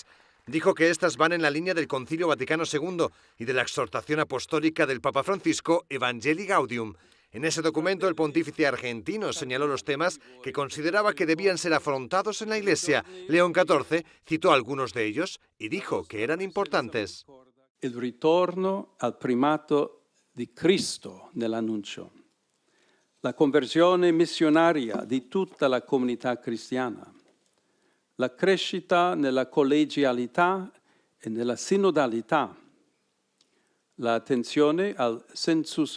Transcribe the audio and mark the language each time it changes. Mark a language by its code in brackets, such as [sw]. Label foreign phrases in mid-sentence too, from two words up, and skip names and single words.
[es] Dijo que estas van en la línea del Concilio Vaticano II y de la exhortación apostólica del Papa Francisco, Evangelii Gaudium. En ese documento, el pontífice argentino señaló los temas que consideraba que debían ser afrontados en la Iglesia. León XIV citó algunos de ellos y dijo que eran importantes. [it] Il ritorno al primato di Cristo nell'annuncio, la conversione missionaria di tutta la comunità cristiana, la crescita nella collegialità e nella sinodalità, la attenzione al sensus